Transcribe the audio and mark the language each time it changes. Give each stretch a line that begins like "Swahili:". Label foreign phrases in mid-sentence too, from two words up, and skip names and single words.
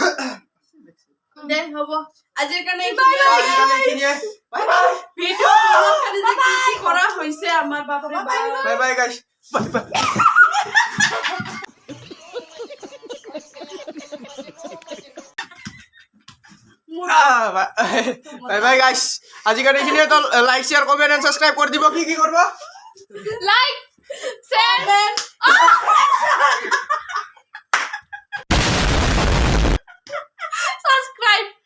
Assamese: দে হব আজিৰ কাৰণে
English: Bye bye.
Bangla: আমার বাপরে বাপ
English: bye bye guys bye bye bye bye guys
Assamese: আজিকালি এইখিনিয়ে তো
English: like share comment and subscribe
Bangla: করে দিব কি করব
English: like share